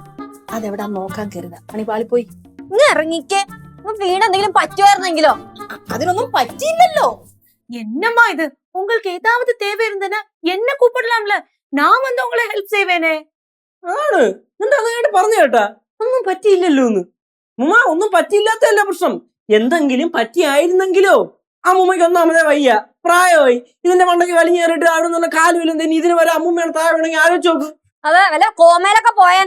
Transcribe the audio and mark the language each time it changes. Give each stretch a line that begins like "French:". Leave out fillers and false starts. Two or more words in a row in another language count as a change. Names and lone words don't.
Malayalam: അതെവിടാ നോക്കാൻ കരുതാ പണിപാളിപ്പോയി. ഇറങ്ങിക്കേ വീട് എന്തെങ്കിലും പറ്റുമായിരുന്നെങ്കിലോ? അതിനൊന്നും പറ്റിയില്ലല്ലോ.
Tamil: என்னம்மா இது? உங்களுக்கு ஏதாவது தேவை இருந்தனா என்ன கூப்பிடலாம்ல, நான் வந்து உங்களை ஹெல்ப் செய்வேனே.
Malayalam: ആണ് നിന്റെ അതായിട്ട് പറഞ്ഞു കേട്ടാ ഒന്നും പറ്റിയില്ലല്ലോ എന്ന്. മുമ്മ ഒന്നും പറ്റിയില്ലാത്തല്ല പ്രശ്നം, എന്തെങ്കിലും പറ്റിയായിരുന്നെങ്കിലോ. അമ്മൂമ്മയ്ക്ക് ഒന്നാമതേ വയ്യ, പ്രായമായി. ഇതിന്റെ മണ്ടയ്ക്ക് വലിഞ്ഞേറിട്ട് അവിടെ നിന്ന് കാലുമില്ല തന്നെ ഇതിന് വരെ അമ്മൂമ്മയാണ് താഴെ വേണമെങ്കിൽ ആലോചിച്ച് നോക്ക്. അതെ വല്ല കോമയിലൊക്കെ പോയാനെ.